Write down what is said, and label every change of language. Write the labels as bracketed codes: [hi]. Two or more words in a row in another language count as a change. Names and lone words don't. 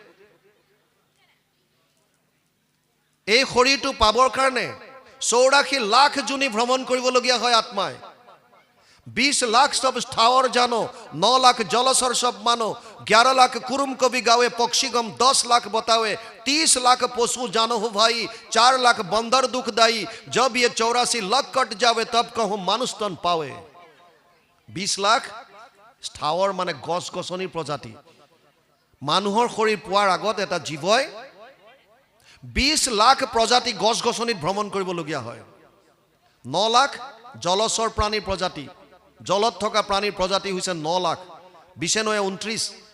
[as] এই শৰীৰটো পাবৰ কাৰণে 84 লাখ জুনি ভ্ৰমণ কৰিবলগীয়া হয় আত্মাই। [hi] 20 लाख सब स्थावर जानो, 9 लाख जलचर सब मानो, 11 लाख कुरुम कवि गावे पक्षीगम, 10 लाख बतावे, 30 लाख पशु जानो हो भाई, 4 लाख बंदर दुखदाई, जब ये 84 लाख कट जावे तब कहूँ मानुष तन पावे। [as] 20 लाख স্থাৱৰ মানে গছ গছনিৰ প্ৰজাতি। মানুহৰ শৰীৰ পোৱাৰ আগত এটা জীৱই 20 লাখ প্ৰজাতি গছ গছনিত ভ্ৰমণ কৰিবলগীয়া হয়। 9 লাখ জলচৰ প্ৰাণীৰ প্ৰজাতি, জলত থকা প্ৰাণীৰ প্ৰজাতি হৈছে 9 লাখ, 29